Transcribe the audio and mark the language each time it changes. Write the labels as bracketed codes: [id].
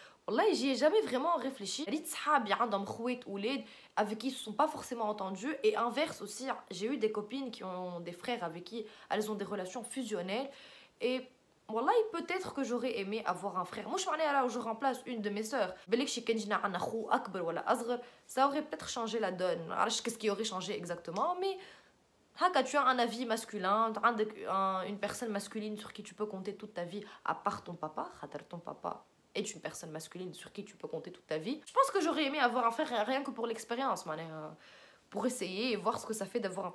[fr] والله j'y ai jamais vraiment réfléchi. [ar] ريت صحابي عندهم خوات اولاد [fr] avec qui ils se sont pas forcément entendus et inverse aussi j'ai eu des copines qui ont des frères avec qui elles ont des relations fusionnelles et والله peut-être que j'aurais aimé avoir un frère. [ar] مش معناها [fr] là je remplace une de mes sœurs. [ar] بالك شي كان جينا عندنا خو اكبر ولا اصغر [fr] ça aurait peut-être changé la donne. [ar] عرفتش [fr] qu'est-ce qui aurait changé exactement mais tu as un avis masculin, une personne masculine sur qui tu peux compter toute ta vie, à part ton papa. Ton papa est une personne masculine sur qui tu peux compter toute ta vie. Je pense que j'aurais aimé avoir un frère rien que pour l'expérience, pour essayer et voir ce que ça fait d'avoir un...